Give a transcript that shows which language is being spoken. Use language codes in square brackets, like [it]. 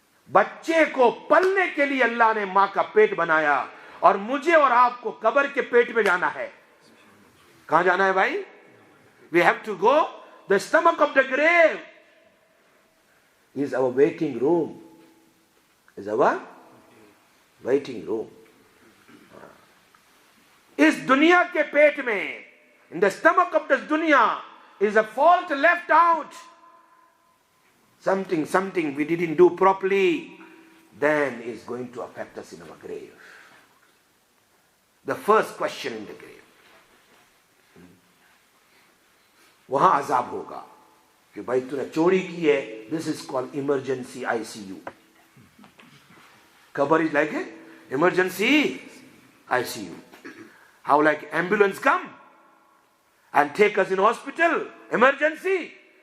[hi] बच्चे को पलने के लिए अल्लाह ने माँ का पेट बनाया और मुझे और आपको कब्र के पेट में जाना है. कहाँ जाना है भाई? [en] We have to go. The stomach of the grave is our waiting room. Is our waiting room. [hi] इस दुनिया के पेट में, [en] in the stomach of this dunya, is a fault left out. Something we didn't do properly, then is going to affect us in our grave. The first question in the grave. [hi] वहां अजाब होगा कि भाई तूने चोरी की है. [en] This is called emergency ICU. Qabr is like an emergency ICU. How like ambulance come and take us in hospital, emergency.